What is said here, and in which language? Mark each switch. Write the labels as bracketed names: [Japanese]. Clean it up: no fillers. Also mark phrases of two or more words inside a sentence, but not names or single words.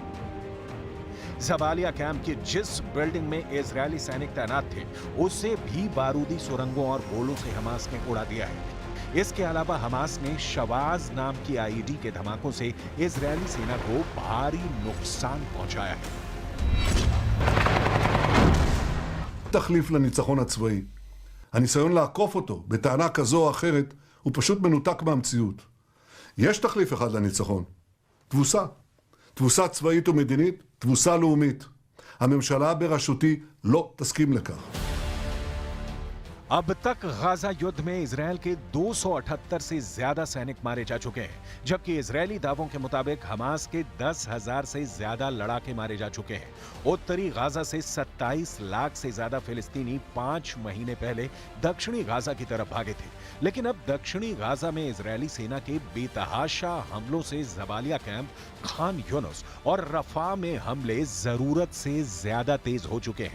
[Hindi] जबालिया कैंप की जिस बिल्डिंग में इजरायली सैनिक तैनात थे, उसे भी बारूदी सुरंगों और गोलों से हमास ने उड़ा दिया है। इसके अलावा हमास ने शवाज नाम की आईईडी के धमाकों से इजरायली सेना को भारी नुकसान पहुंचाया है। [Hebrew] תחליף לניצחון הצבאי. הניסיון לעקוף אותו בטענה כזו או אחרת הוא פשוט מנותק מהמציאות. יש תחליף אחד לניצחון. תבוסה. תבוסה צבאית ומדינית, תבוסה לאומית. הממשלה בראשותי לא תסכים לכך. [Hindi] अब तक गाजा युद्ध में इजरायल के 278 से ज्यादा सैनिक मारे जा चुके हैं, जबकि इजरायली दावों के मुताबिक हमास के 10,000 से ज्यादा लड़ाके मारे जा चुके हैं। उत्तरी गाजा से 27 लाख से ज्यादा फिलिस्तीनी 5 महीने पहले दक्षिणी गाजा की तरफ भागे थे, लेकिन अब दक्षिणी गाजा में इजरायली सेना के बेतहाशा हमलों से जबालिया कैंप, खान यूनिस और रफा में हमले जरूरत से ज्यादा तेज हो चुके हैं।